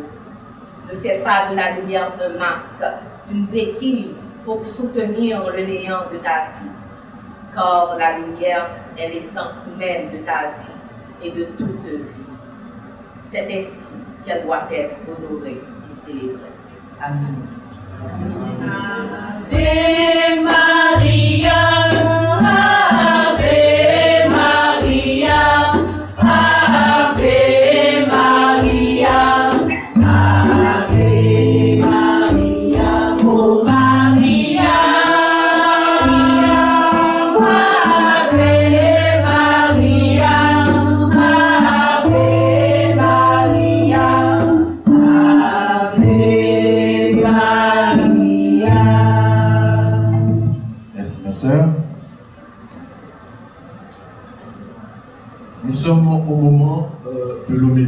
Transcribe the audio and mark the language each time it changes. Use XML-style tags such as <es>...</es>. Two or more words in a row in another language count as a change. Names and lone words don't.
<fr>Ne fais pas de la lumière un masque, une béquille pour soutenir le néant de ta vie, car la lumière est l'essence même de ta vie et de toute vie. C'est ainsi qu'elle doit être honorée et célébrée. Amen.</fr> <la>Ave Maria, Ave Maria, Ave Maria, Ave Maria, oh Maria, Ave Maria, Ave Maria, Ave Maria.</la> <fr>Merci, ma soeur. Nous sommes au moment de l'homélie.</fr>